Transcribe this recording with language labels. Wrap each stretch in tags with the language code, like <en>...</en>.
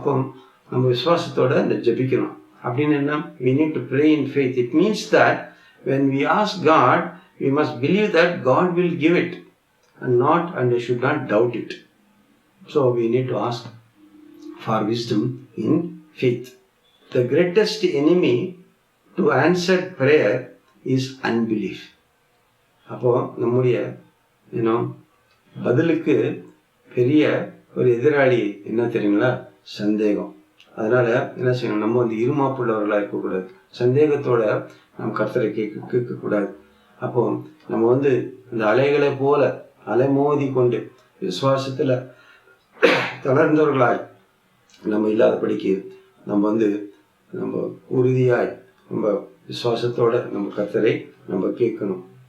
<ta>அப்போ நம்ம விசுவாசத்தோட இந்த ஜபிக்கணும். அப்படின்னு என்ன?</ta> <en>we need to pray in faith. It means that when we ask God, we must believe that God will give it and we should not doubt it. So we need to ask for wisdom in faith. The greatest enemy to answered prayer is unbelief.</en> <ta>அப்போ நம்முடைய பதிலுக்கு பெரிய ஒரு எதிராளி என்ன தெரியுங்களா? சந்தேகம். அதனால என்ன செய்யணும்? நம்ம இருமாப்புள்ளவர்களாக இருக்கக்கூடாது, சந்தேகத்தோட நம்ம கர்த்தரை கேட்க கூடாது. அப்போ நம்ம இந்த அலைகளை போல அலைமோதி கொண்டு விசுவாசத்துல தளர்ந்தவர்களாய் நம்ம இல்லாதபடிக்கு நம்ம நம்ம உறுதியாய் நம்ம விசுவாசத்தோட நம்ம கர்த்தரை நம்ம கேட்கணும்.</ta>